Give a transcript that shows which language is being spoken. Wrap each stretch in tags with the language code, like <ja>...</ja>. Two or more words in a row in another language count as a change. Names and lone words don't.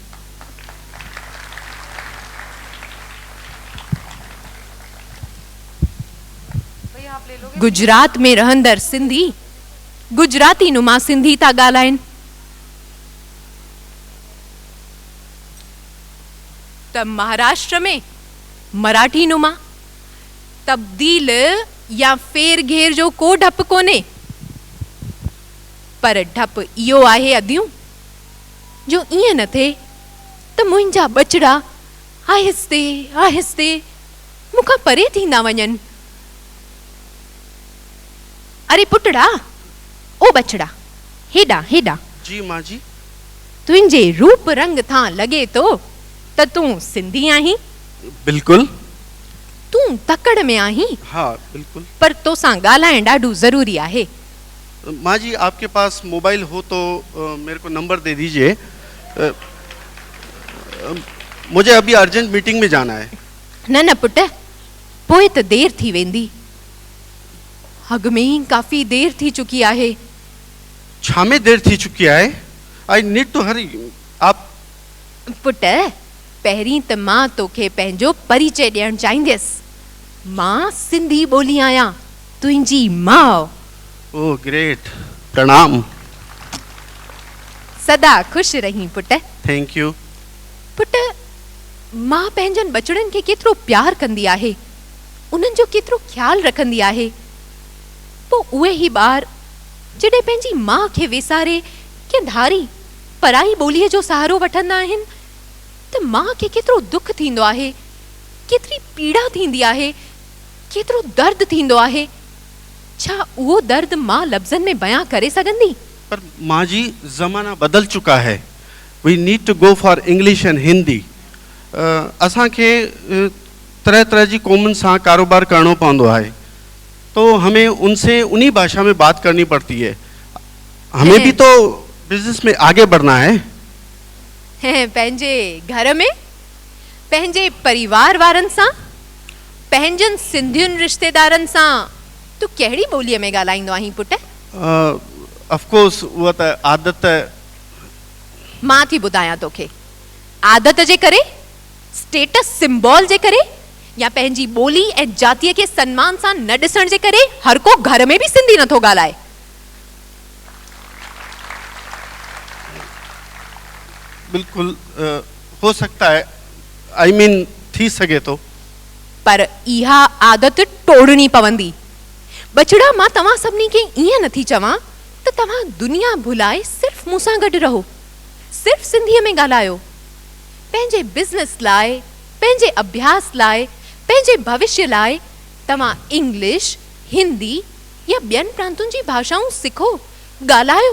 <sd>गुजरात में रहंदड़ सिंधी गुजराती नुमा सिंधी था ॻाल्हाइनि, त महाराष्ट्र में मराठी नुमा। तब्दील या फेर घेर जो को डपु कोन्हे, पर डपु इहो आहे अदियूं जो ईअं न थिए त मुंहिंजा बचड़ा आहिस्ते आहिस्ते मूंखां परे थींदा वञनि। अरे पुटड़ा, ओ बचड़ा, हेॾां हेॾां। जी मां जी। तुंहिंजे रूप रंग थां लॻे थो त तूं सिंधी आहीं। बिल्कुल। तूं तकड़ में आहीं। हाँ बिल्कुल। पर तोसां ॻाल्हाइण ॾाढो ज़रूरी आहे।</sd> <hi>माँ जी आपके पास मोबाइल हो तो मेरे को नंबर दे दीजिए। मुझे अभी</hi> <en>urgent meeting</en> <hi>में जाना है।</hi> <sd>न न पुट, पोइ त देर थी वेंदी। अॻ में ई काफ़ी देर थी चुकी आहे। छा में देर थी चुकी है?</sd> <en>I need to hurry.</en> <sd>आप पुट, पहिरीं त मां तोखे पंहिंजो परिचय ॾियणु चाहींदसि। मां सिंधी ॿोली आहियां, तुंहिंजी माउ।</sd> <en>Oh great, प्रणाम।</en> <sd>सदा खुश रहीं पुट।</sd> <en>Thank you.</en> <sd>पुट, मां पंहिंजनि बचड़नि खे केतिरो प्यार कंदी आहे, उन्हनि जो केतिरो ख्यालु रखंदी आहे। पोइ उहे ई ॿार जॾहिं पंहिंजी माउ खे वेसारे कंहिं धारी पराई ॿोलीअ जो सहारो वठंदा आहिनि त माउ खे केतिरो दुख थींदो आहे, केतिरी पीड़ा थींदी आहे, केतिरो दर्द थींदो आहे। छा उहो दर्द मां लफ़्ज़नि में बयां करे सघंदी?</sd> <hi>पर माँ जी ज़माना बदल चुका है।</hi> <en>We need to go for English and Hindi.</en> <sd>असां खे तरह तरह जी कौमन सां कारोबार करणो पवंदो आहे,</sd> <hi>तो हमें उनसे उन्हीं भाषा में बात करनी पड़ती है। हमें भी तो बिजनेस में आगे बढ़ना है।</hi> <sd>पंहिंजे घर में, पंहिंजे परिवार वारनि सां, पंहिंजनि सिंधियुनि रिश्तेदारनि सां तूं कहिड़ी ॿोलीअ में ॻाल्हाईंदो आहीं पुट?</sd> <en>of course</en> <sd>उहा त आदत। मां थी ॿुधायां तोखे, आदत जे करे,</sd> <en>status symbol</en> <sd>जे करे, या पंहिंजी ॿोली ऐं जातीअ खे सम्मान सां न ॾिसण जे करे हर को घर में भी सिंधी नथो ॻाल्हाए।</sd> <hi>बिल्कुल हो सकता है,</hi> <en>I mean</en> <sd>थी सके तो, पर इहा आदत तोड़नी पवंदी। बचड़ा, मां तव्हां सभिनी खे ईअं नथी चवां त तव्हां दुनिया भुलाए सिर्फ़ मूंसां गॾु रहो, सिर्फ़ सिंधीअ में ॻाल्हायो। पंहिंजे बिज़नेस लाइ, पंहिंजे अभ्यास लाइ, पंहिंजे भविष्य लाइ तव्हां इंग्लिश, हिंदी या ॿियनि प्रांतुनि जी भाषाऊं सिखो, ॻाल्हायो।</sd>